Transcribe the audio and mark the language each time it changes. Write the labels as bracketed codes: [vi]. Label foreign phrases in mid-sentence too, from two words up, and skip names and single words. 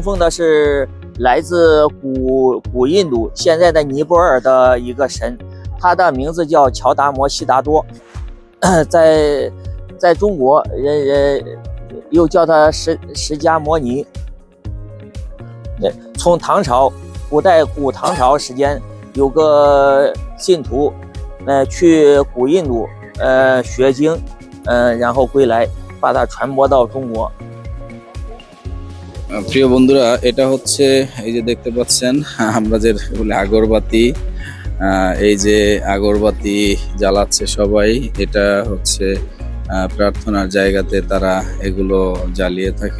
[zh] 奉的是来自古印度现在的尼泊尔的一个神，他的名字叫乔达摩悉达多，在中国人又叫他释迦摩尼。从唐朝古唐朝时间，有个信徒去古印度学经。然后归来，把它传播到中国。 [bn] প্রিয় বন্ধুরা, এটা হচ্ছে এই যে দেখতে পাচ্ছেন আমরা যে বলে আগরবাতি, এই যে আগরবাতি জ্বালাচ্ছে সবাই, এটা হচ্ছে প্রার্থনার জায়গাতে তারা এগুলো জ্বালিয়ে থাকে।